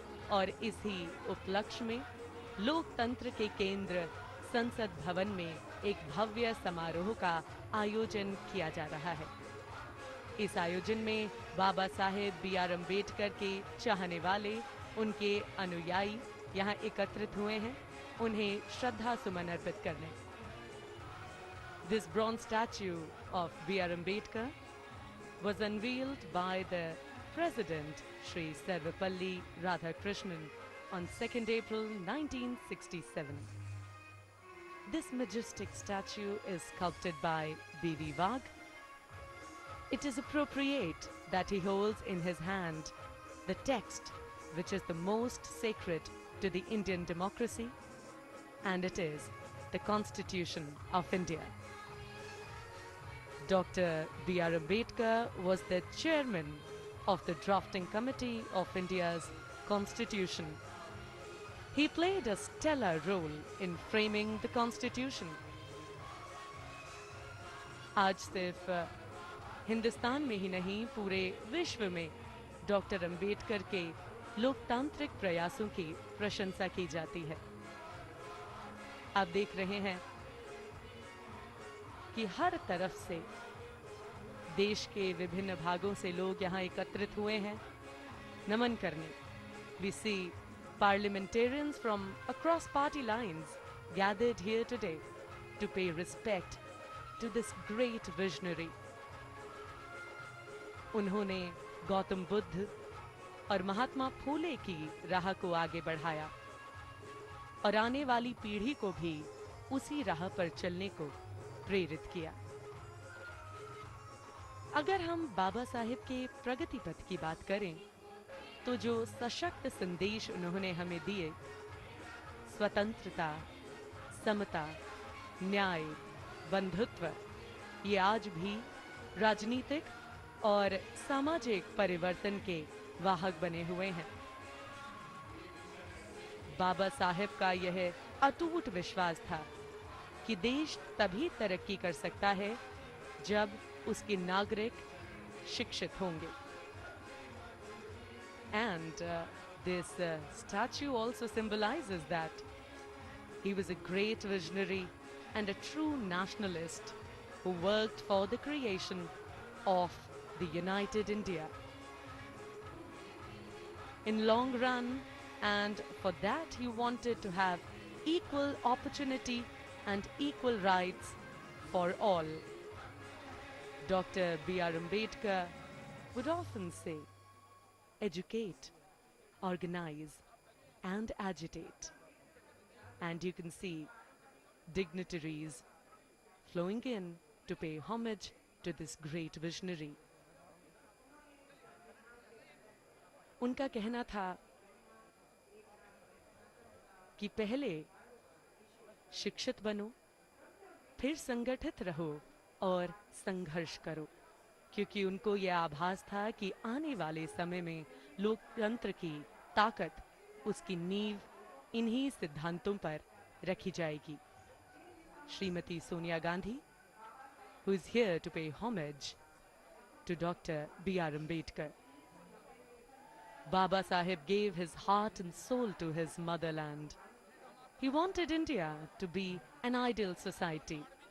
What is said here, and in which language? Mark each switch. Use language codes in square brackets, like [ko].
[hi] और इसी उपलक्ष्य में लोकतंत्र के केंद्र संसद भवन में एक भव्य समारोह का आयोजन किया जा रहा है। इस आयोजन में बाबा साहेब बी.आर. अम्बेडकर के चाहने वाले, उनके अनुयायी यहाँ एकत्रित हुए हैं उन्हें श्रद्धा सुमन अर्पित करने। [en] This bronze statue of B.R. Ambedkar was unveiled by the President Shri Sarvepalli Radhakrishnan on 2nd April 1967. This majestic statue is sculpted by B.V. Wagh. It is appropriate that he holds in his hand the text which is the most sacred to the Indian democracy, and it is the Constitution of India. Dr. B.R. Ambedkar was the chairman of the drafting committee of India's Constitution. He played a stellar role in framing the Constitution. [hi] आज सिर्फ हिंदुस्तान में ही नहीं पूरे विश्व में doctor Ambedkar के लोकतांत्रिक प्रयासों की प्रशंसा की जाती है। आप देख रहे हैं कि हर तरफ से देश के विभिन्न भागों से लोग यहाँ एकत्रित हुए हैं नमन करने। [en] We see parliamentarians from across party lines gathered here today to pay respect to this great visionary. [hi] उन्होंने गौतम बुद्ध और महात्मा फूले की राह को आगे बढ़ाया और आने वाली पीढ़ी को भी उसी राह पर चलने को प्रेरित किया। अगर हम बाबा साहेब के प्रगति पथ की बात करें तो जो सशक्त संदेश उन्होंने हमें दिए, स्वतंत्रता, समता, न्याय, बंधुत्व, ये आज भी राजनीतिक और सामाजिक परिवर्तन के वाहक बने हुए हैं। बाबा साहेब का यह अटूट विश्वास था कि देश तभी तरक्की कर सकता है जब उसके नागरिक शिक्षित होंगे। [en] And this statue also symbolizes that he was a great visionary and a true nationalist who worked for the creation of the united India. In long run, and for that he wanted to have equal opportunity and equal rights for all. Dr. B.R. Ambedkar would often say, educate, organize, and agitate. And you can see dignitaries flowing in to pay homage to this great visionary. [hi] उनका कहना था कि पहले शिक्षित बनो, फिर संगठित रहो और संघर्ष करो, क्योंकि उनको यह आभास था कि आने वाले समय में लोकतंत्र की ताकत, उसकी नींव इन्हीं सिद्धांतों पर रखी जाएगी। [en] Shrimati Sonia Gandhi, who is here to pay homage to Dr. B.R. Ambedkar. Baba Saheb gave his heart and soul to his motherland. He wanted India to be an ideal society.